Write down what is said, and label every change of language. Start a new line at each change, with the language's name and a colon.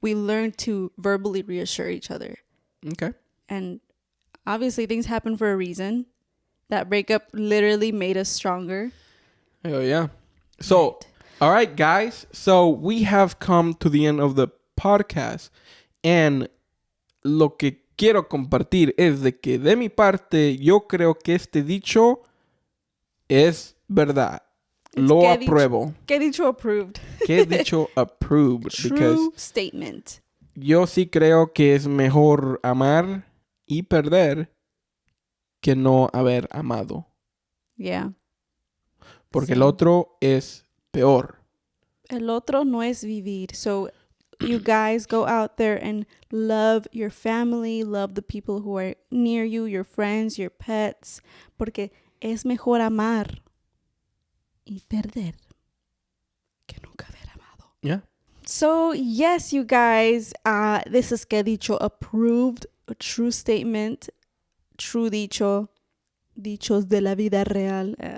English: We learned to verbally reassure each other. Okay. And obviously things happen for a reason. That breakup literally made us stronger. Oh, yeah. So, all right, guys. So we have come to the end of the podcast.
Spanish: And lo que quiero compartir es de que de mi parte, yo creo que este dicho es verdad. Lo apruebo.
English: KEDICHO approved. KEDICHO approved. True statement.
Spanish: Yo sí creo que es mejor amar y perder que no haber amado.
English: Yeah.
Spanish: Porque el otro es peor. El otro no es vivir.
English: So you guys go out there and love your family, love the people who are near you, your friends, your pets.
Spanish: Porque es mejor amar y perder que nunca haber amado.
English: Yeah. So, yes, you guys, this is KEDICHO approved, a true statement, true dicho,
Spanish: dichos de la vida real.